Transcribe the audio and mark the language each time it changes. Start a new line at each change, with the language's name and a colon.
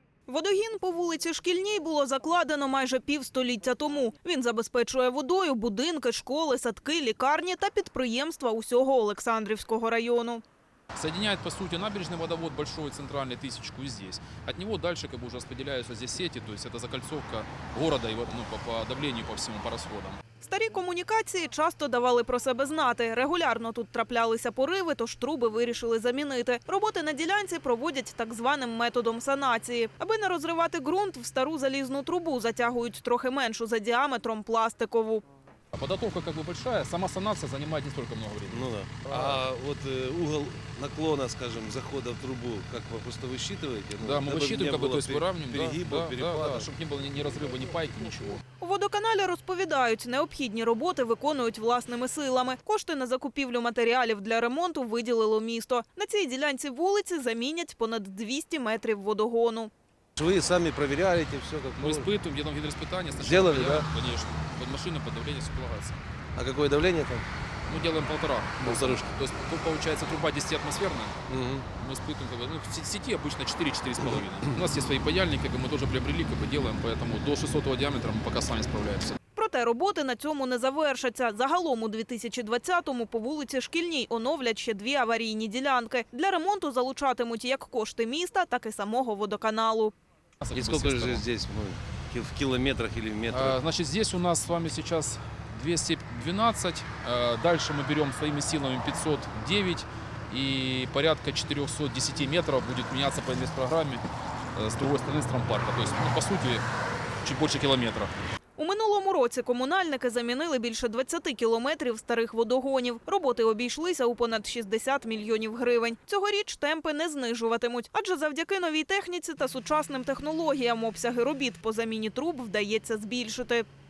Ukrainian: Водогін по вулиці Шкільній було закладено майже півстоліття тому. Він забезпечує водою будинки, школи, садки, лікарні та підприємства усього Олександрівського району.
Russian: Соединяет, по сути, набережный водовод большой, центральный, тысячку и здесь. От него дальше уже распределяются здесь сети, то есть это закольцовка города и по давлению по всему, по расходам.
Ukrainian: Старі комунікації часто давали про себе знати. Регулярно тут траплялися пориви, тож труби вирішили замінити. Роботи на ділянці проводять так званим методом санації. Аби не розривати ґрунт, в стару залізну трубу затягують трохи меншу за діаметром пластикову.
Russian: А подготовка большая, сама санация занимает не столько много времени. Ну да. А вот угол наклона, скажем, захода в трубу, как вы просто высчитываете? Да, мы высчитываем, то есть выравниваем. Перегибов, перепадов. Чтобы не было ни разрыва, ни пайки, ничего.
Ukrainian: У водоканалі розповідають, необхідні роботи виконують власними силами. Кошти на закупівлю матеріалів для ремонту виділило місто. На цій ділянці вулиці замінять понад 200 метрів водогону.
Russian: Вы сами проверяете все, как Мы испытываем, делаем гидроиспытания. Сделали, да? Конечно. Под машиной, под давлением все полагается. А какое давление там? Мы делаем полторушки. То есть тут получается труба 10-атмосферная. Угу. Мы испытываем, в сети обычно 4-4,5. У нас есть свои паяльники, мы тоже приобрели, делаем, поэтому до 600 диаметра мы пока сами справляемся.
Ukrainian: Проте роботи на цьому не завершаться. Загалом у 2020-му по вулиці Шкільній оновлять ще 2 аварійні ділянки. Для ремонту залучатимуть як кошти міста, так і самого водоканалу.
Russian: И сколько же здесь в километрах или в метрах? Значит, здесь у нас с вами сейчас 212, дальше мы берем своими силами 509 и порядка 410 метров будет меняться по инвестпрограмме с другой стороны трампарка. То есть, по сути, чуть больше километра.
Ukrainian: У минулому році комунальники замінили більше 20 кілометрів старих водогонів. Роботи обійшлися у понад 60 мільйонів гривень. Цьогоріч темпи не знижуватимуть, адже завдяки новій техніці та сучасним технологіям обсяги робіт по заміні труб вдається збільшити.